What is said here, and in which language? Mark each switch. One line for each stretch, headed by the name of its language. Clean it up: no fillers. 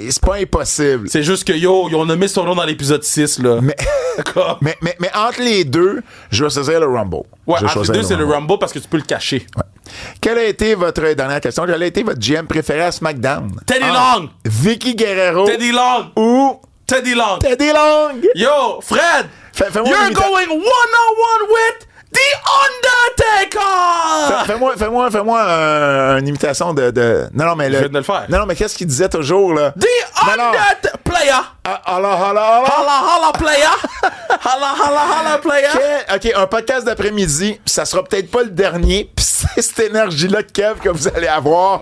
French: C'est pas impossible. C'est juste que, ils ont nommé son nom dans l'épisode 6, là. Mais entre les deux, je vais choisir le Rumble. Ouais, entre les deux, c'est le Rumble parce que tu peux le cacher. Ouais. Quelle a été votre dernière question? Quel a été votre GM préféré à SmackDown? Teddy Long! Vicky Guerrero. Teddy Long! Ou... Teddy Long! Teddy Long!
English: Yo, Fred! You're going one-on-one with The Undertaker!
French: Fais-moi une imitation de... Non, mais Je viens de le faire. Non, mais qu'est-ce qu'il disait toujours, là?
English: The Undertaker! Player! Holla, player! Holla, player!
French: OK, un podcast d'après-midi, ça sera peut-être pas le dernier, pis c'est cette énergie-là, Kev, que vous allez avoir.